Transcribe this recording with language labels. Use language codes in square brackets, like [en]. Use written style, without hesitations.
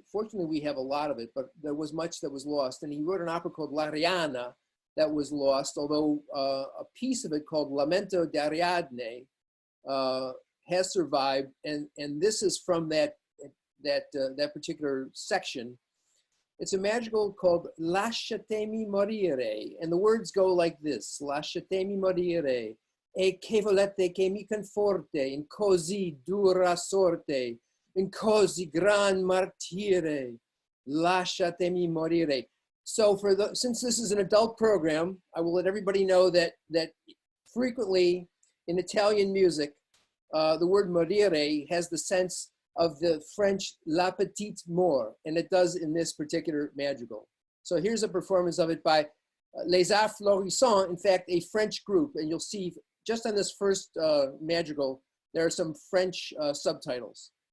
[en] Fortunately, we have a lot of it, but there was much that was lost. And he wrote an opera called L'Arianna that was lost, although a piece of it called Lamento d'Ariadne has survived. And this is from that particular section. It's a madrigal called Lasciatemi morire. And the words go like this: [it] Lasciatemi morire, e che volete che mi conforte in così dura sorte, in così gran martire, lasciatemi morire. [en] So since this is an adult program, I will let everybody know that frequently in Italian music, the word morire has the sense of the French la petite mort, and it does in this particular madrigal. So here's a performance of it by Les Arts Florissants, in fact, a French group, and you'll see just on this first madrigal, there are some French subtitles.